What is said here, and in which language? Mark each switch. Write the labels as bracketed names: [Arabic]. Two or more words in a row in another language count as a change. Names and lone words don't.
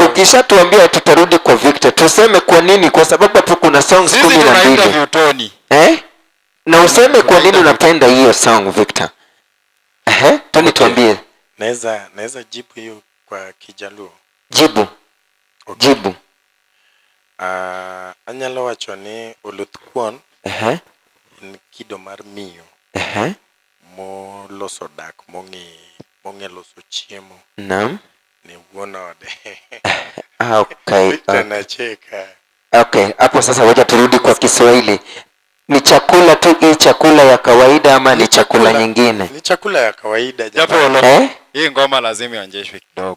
[Swahili] Ukishatuambia tutarudi kwa Victor. Tuseme kwa nini? Kwa sababu hapo kuna songs 12. Na useme kwa nini unapenda hiyo song Victor. Tony tuambie. Naweza jibu hiyo kwa Kijaluo. Jibu. Okay. Jibu. [Luo (Kenya and Tanzania)] Anyalo wacho ni oluthkuon. Kido mar miyo. Mo loso dak monge loso chiemo. Naam. Ni uonode. Okay. [Swahili] Tunacheka. Okay, hapo sasa wacha turudi kwa Kiswahili. Ni chakula tu, hii chakula ya kawaida ama ni chakula nyingine? Ni chakula ya kawaida japo hii ngoma lazima ionjeshwe kidogo.